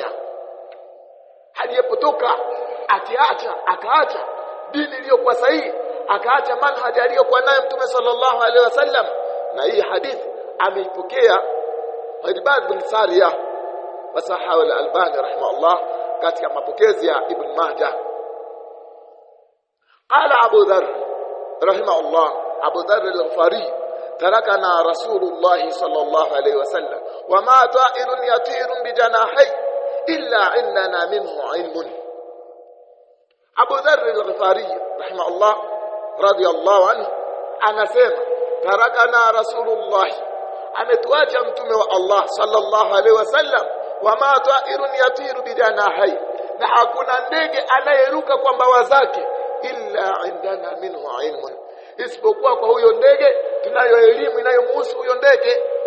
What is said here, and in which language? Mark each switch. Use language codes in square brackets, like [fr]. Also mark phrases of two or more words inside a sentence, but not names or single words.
[sw] Aliyepotoka akaacha dini iliyokuwa sahihi, akaacha manhaji aliyokuwa nayo Mtume [ar] صلى الله عليه وسلم. [sw] Na hii hadithi ameipokea Irbad bin Sariyah [ar] وصححه [sw] al-Albani rahimahullah katika mapokezi ya Ibn Majah. [ar] قال أبو ذر رحمه الله أبو ذر الغفاري تركنا رسول الله صلى الله عليه وسلم وما طائر يطير بجناحه إلا عندنا منه علم. [sw] Abu Dharr al-Ghifari [ar] رحمه الله رضي الله عنه [sw] anasema, [ar] تركنا رسول الله, [sw] ametuacha Mtume wa Allah [ar] صلى الله عليه وسلم وما طائر يطير بجناحه, [sw] na hakuna ndege anayeruka kwa mbawa zake, [ar] إلا عندنا منه علم, [sw] isipokuwa kwa huyo ndege tunayo elimu inayomhusu huyo ndege.